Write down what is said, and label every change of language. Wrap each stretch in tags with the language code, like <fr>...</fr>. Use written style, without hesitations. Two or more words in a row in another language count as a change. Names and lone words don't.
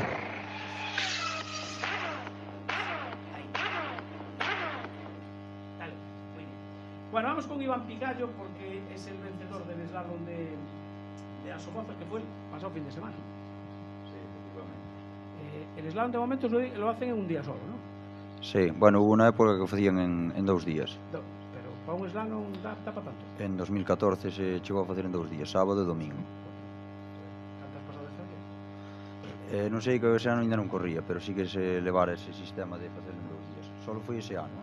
<es>Dale, muy bien. Bueno, vamos con Iván Picallo porque es el vencedor del slalom de Asomoza, que fue el pasado fin de semana. Sí, efectivamente. El slalom de momento lo hacen en un día solo, ¿no? Sí, bueno, hubo una época que facían en 2 días. Pero para un slalom da para tanto.</es> <gl>En 2014 se chegou a facer en 2 días, sábado e domingo. Cantas pasado de feria? Non sei que ese ano ainda non corría, pero sí que se levara ese sistema de facerlo en 2 días. Solo foi ese ano.</gl>